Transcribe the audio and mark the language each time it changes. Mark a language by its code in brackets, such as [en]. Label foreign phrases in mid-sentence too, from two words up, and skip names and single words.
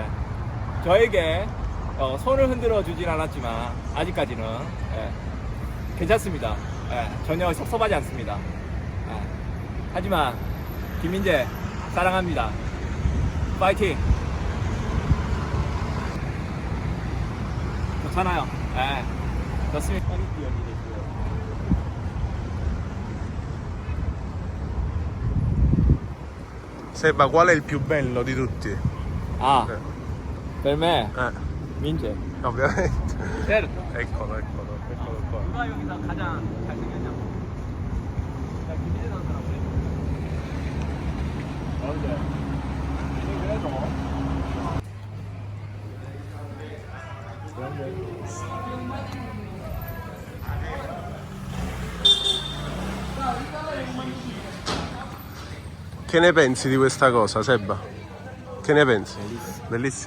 [ko] 저에게 손을 흔들어 주진 않았지만 아직까지는 괜찮습니다. 전혀 섭섭하지 않습니다. 하지만 김민재 사랑합니다. 파이팅. 좋잖아요. 좋습니다. [it] Seba, qual è il più bello di tutti? Per me 민재. Ovviamente. certo. Eccolo qua. [ko] 누가 여기서 가장 잘생겼냐고. 김민재 선수라고 그래. 그래도 [it] Che ne pensi di questa cosa, Seba? Che ne pensi? Bellissimo.